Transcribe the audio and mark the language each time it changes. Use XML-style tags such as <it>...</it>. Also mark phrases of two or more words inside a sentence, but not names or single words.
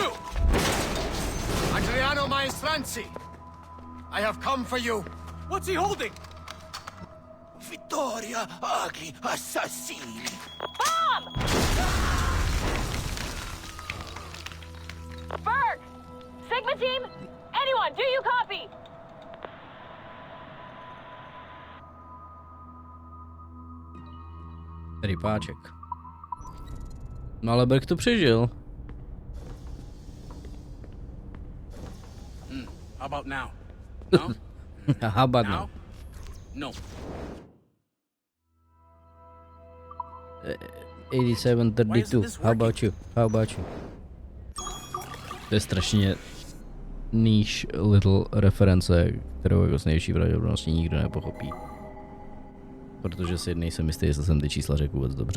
<en>Adriano Maestranzi, I have come for you. What's he holding?</en> <it>Vittoria agli assassini.</it> <en>Bomb! Berg! Sigma team? Anyone, do you copy?</en> <cs>Rypáček. No ale Berg to přežil.</cs> <en>How about now? No? How about now? No. 8732. How about you? How about you?</en> <cs>To je strašně</cs> <en>niche little reference,</en> <cs>kterou jako s největší pravděpodobností nikdo nepochopí. Protože si nejsem jistý, jestli jsem ty čísla řekl vůbec dobře.</cs>